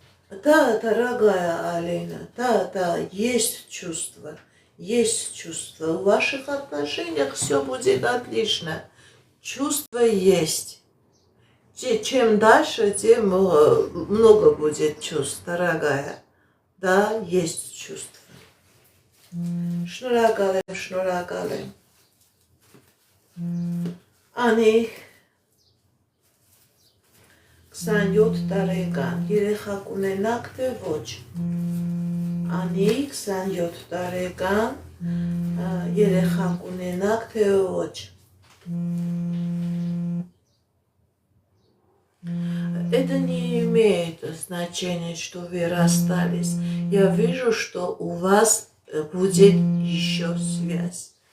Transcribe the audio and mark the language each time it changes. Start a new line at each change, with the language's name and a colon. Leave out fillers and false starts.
Russian: Да, дорогая Алина, да, есть чувство. В ваших отношениях все будет отлично. Чувство есть. Чем дальше, тем много будет чувств, дорогая. Да, есть чувство.
Armenian: Շնորհակալ եմ։ Անի 27 տարեկան, երեխա կունենաք թե ոչ։ Անի 27 տարեկան, երեխա կունենաք թե ոչ։
Russian: Это не имеет значения, что вы расстались. Я вижу, что у вас будет еще связь.